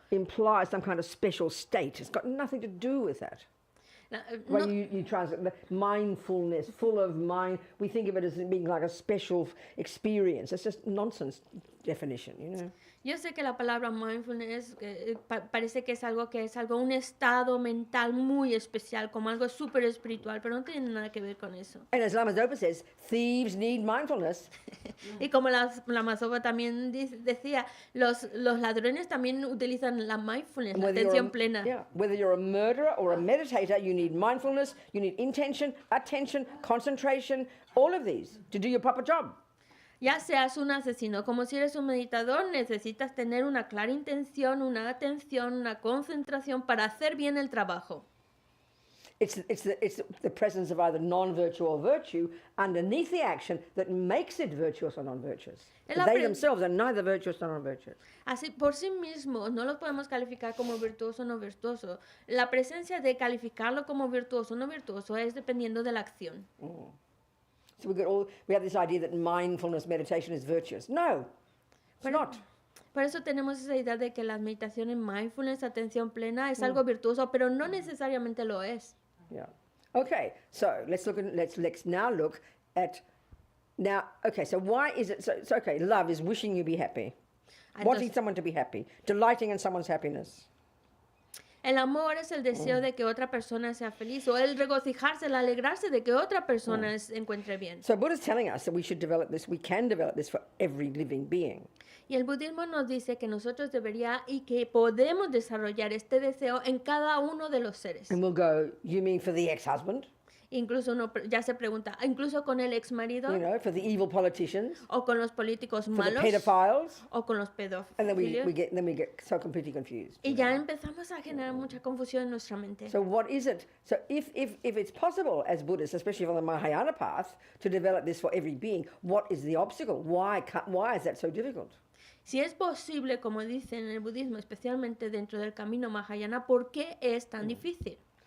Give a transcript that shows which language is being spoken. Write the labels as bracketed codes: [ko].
[en] implies some kind of special state. It's got nothing to do with that. When you translate the mindfulness, full of mind, we think of it as being like a special experience. It's just nonsense definition. [es] Yo sé que la palabra mindfulness parece que es algo, un estado mental muy especial, como algo súper espiritual, pero no tiene nada que ver con eso. [en] And as Lama Zopa says, thieves need mindfulness. [es] Y como la Masoba también decía, los ladrones también utilizan la mindfulness, la atención plena. [en] Whether you're a murderer or a meditator, you need mindfulness, you need intention, attention, concentration, all of these to do your proper job. [es] Ya seas un asesino, como si eres un meditador, necesitas tener una clara intención, una atención, una concentración para hacer bien el trabajo. [en] It's the presence of either non-virtue or virtue underneath the action that makes it virtuous or non-virtuous. [es] Es la [en] They pre- themselves are neither virtuous nor non-virtuous. [es] Así, por sí mismo, no los podemos calificar como virtuoso o no virtuoso. La presencia de calificarlo como virtuoso o no virtuoso es dependiendo de la acción. [en] So we have this idea that mindfulness meditation is virtuous. No, it's not. [es] Por eso tenemos esa idea de que las meditaciones mindfulness, atención plena, es algo virtuoso, pero no necesariamente lo es. [en] Yeah. Okay. So let's now look at Okay. So why is it? So okay. Love is wishing you be happy, wanting [es] Entonces, [en] someone to be happy, delighting in someone's happiness. [es] el amor es el deseo de que otra persona sea feliz o el regocijarse, el alegrarse de que otra persona se encuentre bien. [en] So Buddha's telling us that we should develop this. We can develop this for every living being. [es] Y el budismo nos dice que nosotros debería y que podemos desarrollar este deseo en cada uno de los seres. [en] And we'll go. You mean for the ex-husband? [es] Incluso uno ya se pregunta, incluso con el ex marido [en] For the evil politicians, [es] o con los políticos [en] for the [es] malos [en] pedophiles, [es] o con los [en] and then [es] pedófilos. [en] we get so completely confused. [es] Y ya empezamos a generar mucha confusión en nuestra mente. [en] So what is it? So if it's possible as Buddhists, especially on the Mahayana path, to develop this for every being, what is the obstacle? Why is that so difficult? [es] Si es posible, como dicen en el budismo, especialmente dentro del camino Mahayana, ¿por qué es tan difícil?